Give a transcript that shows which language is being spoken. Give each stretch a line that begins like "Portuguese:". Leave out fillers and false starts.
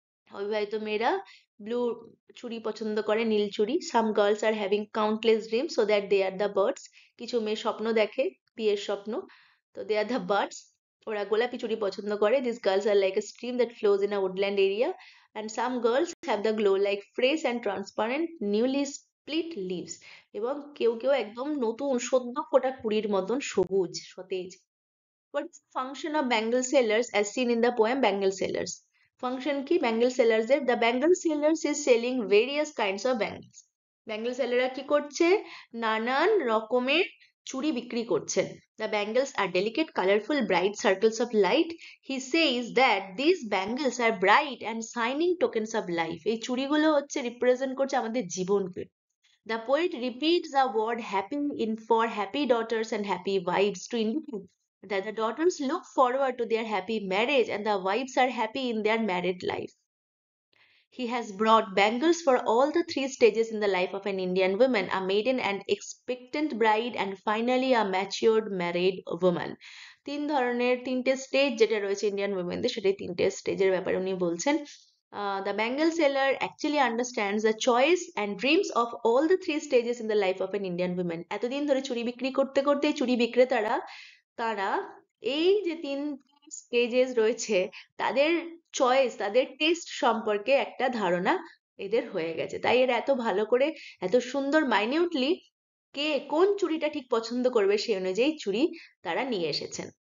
Bangla: অবিবাহিত মেয়েরা ব্লু চুড়ি পছন্দ করে, নীল চুড়ি।
English: Some girls are having countless dream so that they are the birds.
Bangla: কিছু মেয়ে স্বপ্ন দেখে, বিয়ের স্বপ্ন,
English: তো they are the birds.
Bangla: ওরা গোলাপি চুড়ি পছন্দ করে।
English: This girls are like a stream that flows in a woodland area and some girls have the glow like fresh and transparent newly split leaves.
Bangla: এবং কেউ কেউ একদম নতুন সদ্য ফোটা কুড়ির মতন সবুজ সতেজ।
English: What is the function of bangle sellers as seen in the poem Bangle Sellers? Function কি bangle sellers এর? The bangle sellers is selling various kinds of bangles.
Bangla: Bangle সেলাররা কি করছে? নানান রকমের চুড়ি বিক্রি করছেন।
English: The bangles are delicate, colorful, bright circles of light. He says that these bangles are bright and shining tokens of life.
Bangla: এই চুড়িগুলো হচ্ছে represent করছে আমাদের জীবনকে।
English: The poet repeats the word happy in for happy daughters and happy wives to indicate that the daughters look forward to their happy marriage and the wives are happy in their married life. He has brought bangles for all the three stages in the life of an Indian woman, a maiden and expectant bride, and finally a matured married woman.
Bangla: তিনটে stage যেটা রয়েছে Indian উইমেনদের, সেটাই তিনটে স্টেজের ব্যাপারে উনি বলছেন।
English: The bangle seller actually understands the choice and dreams of all the three stages in the life of an Indian woman.
Bangla: এতদিন ধরে চুড়ি বিক্রি করতে করতে চুড়ি বিক্রেতারা তারা এই যে তিন স্টেজেস রয়েছে তাদের চয়েস, তাদের টেস্ট সম্পর্কে একটা ধারণা এদের হয়ে গেছে। তাই এরা এত ভালো করে, এত সুন্দর মাইনিউটলি কে কোন চুড়িটা ঠিক পছন্দ করবে সেই অনুযায়ী চুড়ি তারা নিয়ে এসেছেন।